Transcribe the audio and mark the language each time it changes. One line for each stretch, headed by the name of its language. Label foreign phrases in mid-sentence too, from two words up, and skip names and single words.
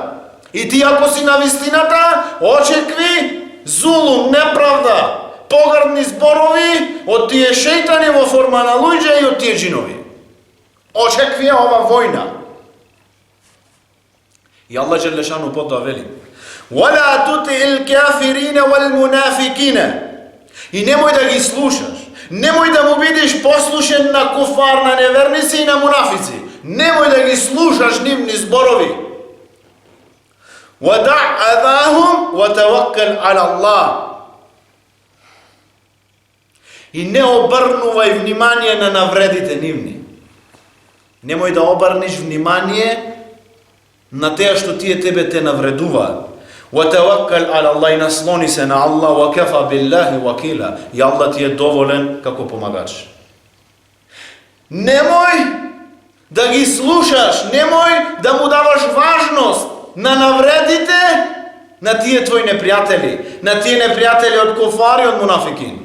Macedonian: И ти ако си на вистината, очекви зулум, неправда, погрдни зборови од тие шејтани во форма на луѓе и од тие джинови. Очекви ова војна. И Аллах джелешану потоа вели:
Arabic: "ولا تطع الكافرين والمنافقين."
Macedonian: И немој да ги слушаш. Немој да му бидеш послушен на куфар, на неверници и на мунафици. Немој да ги слушаш нивни зборови.
Arabic: وَدَعْ أَذَاهُمْ وَتَوَكَّلْ عَلَى اللَّهِ.
Macedonian: И не обрнувај внимание на навредите нивни. Немој да обрнеш внимание на теа што тие тебе те навредуваат.
Arabic: وَتَوَكَّلْ عَلَى اللَّهِ.
Macedonian: И наслони се на Аллах.
Arabic: وَكَفَى بِاللَّهِ وَكِيلًا.
Macedonian: И Аллах ти е доволен како помагач. Немој да ги слушаш, немој да му даваш важност на навредите на тие твои непријатели, на тие непријатели од куфари, од мунафикин.